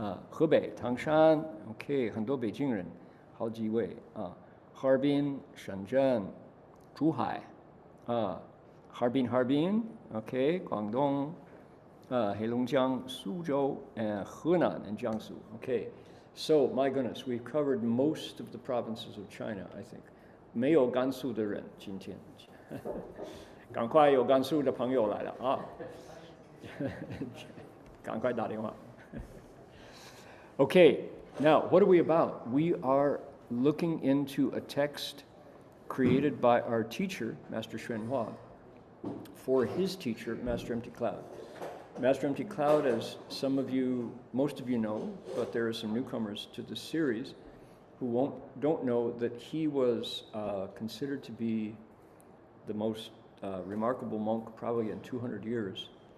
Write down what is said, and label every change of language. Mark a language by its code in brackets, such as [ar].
[zh] 河北唐山 ，OK， 很多北京人，好几位啊。哈尔滨、深圳、珠海，哈尔滨 ，OK， 广东，黑龙江、苏州 ，and 河南 and 江苏 ，OK。 [en] So my goodness, we've covered most of the provinces of China, I think. [zh] 没有甘肃的人今天，赶快有甘肃的朋友来了啊，赶快打电话。 [en] Okay, now what are we about? We are looking into a text created by our teacher, Master Xuan Hua, for his teacher, Master Empty Cloud. Master Empty Cloud, as some of you, most of you know, but there are some newcomers to the series who don't know that he was considered to be the most remarkable monk probably in 200 years.